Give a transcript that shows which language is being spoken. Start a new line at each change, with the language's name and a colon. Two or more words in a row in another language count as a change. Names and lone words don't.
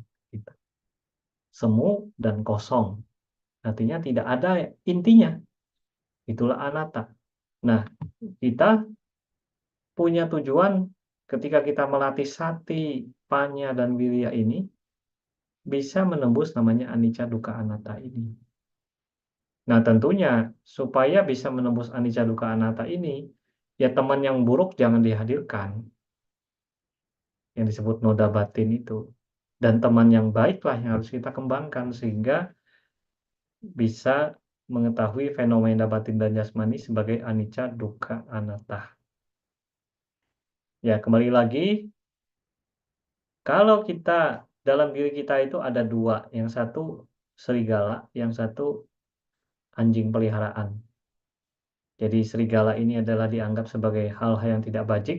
Indonesian: Gitu. Semu dan kosong. Artinya tidak ada intinya. Itulah anatta. Nah, kita punya tujuan ketika kita melatih sati, panya, dan wirya ini, bisa menembus namanya
Pali: anicca, dukkha, anatta
Indonesian: ini. Nah, tentunya supaya bisa menembus
Pali: anicca, dukkha, anatta
Indonesian: ini, ya teman yang buruk jangan dihadirkan, yang disebut noda batin itu. Dan teman yang baiklah yang harus kita kembangkan sehingga bisa mengetahui fenomena batin dan jasmani sebagai
Pali: anicca, dukkha, anatta.
Indonesian: Ya, kembali lagi, kalau kita dalam diri kita itu ada dua, yang satu serigala, yang satu anjing peliharaan. Jadi serigala ini adalah dianggap sebagai hal-hal yang tidak bajik.